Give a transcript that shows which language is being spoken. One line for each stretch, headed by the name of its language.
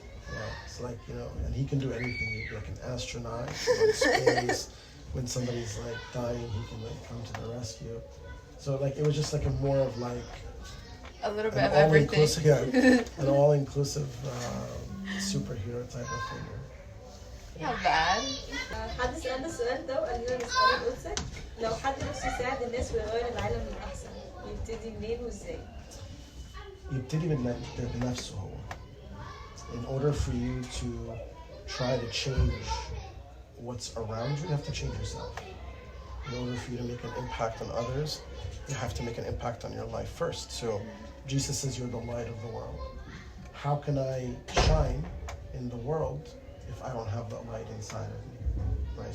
English: Yeah, it's like, and he can do anything. He'd be like an astronaut, in space. When somebody's like dying, he can like come to the rescue. So like it was just like a more of like a little bit of everything. An all-inclusive superhero type of thing. Not bad.
Arabic: حد سألنا السؤال ده وقال لنا نسأله القدسك لو حد نفسه يساعد الناس ويغير العالم للأحسن يبتدي منين وازاي؟ يبتدي بنفسه هو.
English: In order for you to try to change what's around you, you have to change yourself. In order for you to make an impact on others, you have to make an impact on your life first. So Jesus says you're the light of the world. How can I shine in the world if I don't have that light inside of me? Right?